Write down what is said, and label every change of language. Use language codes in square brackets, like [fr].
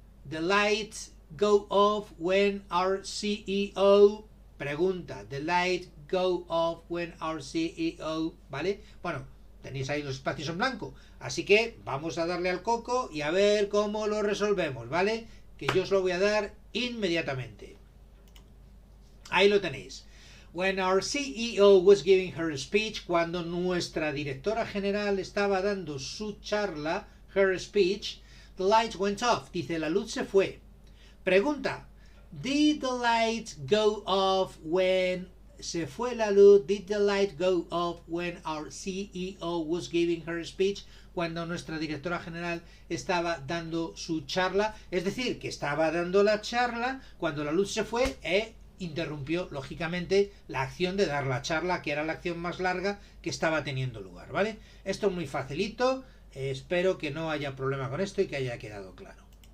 [en] The lights go off when our CEO... Pregunta, the light go off when our CEO, ¿vale? [es] Bueno, tenéis ahí los espacios en blanco, así que vamos a darle al coco y a ver cómo lo resolvemos, ¿vale? Que yo os lo voy a dar inmediatamente. Ahí lo tenéis. [en] When our CEO was giving her speech, [es] cuando nuestra directora general estaba dando su charla, [en] her speech, the lights went off. [es] Dice, la luz se fue. Pregunta, [en] did the light go off when... [es] Se fue la luz. [en] Did the light go off when our CEO was giving her speech? [es] Cuando nuestra directora general estaba dando su charla. Es decir, que estaba dando la charla cuando la luz se fue e interrumpió, lógicamente, la acción de dar la charla, que era la acción más larga que estaba teniendo lugar, ¿vale? Esto es muy facilito. Espero que no haya problema con esto y que haya quedado claro.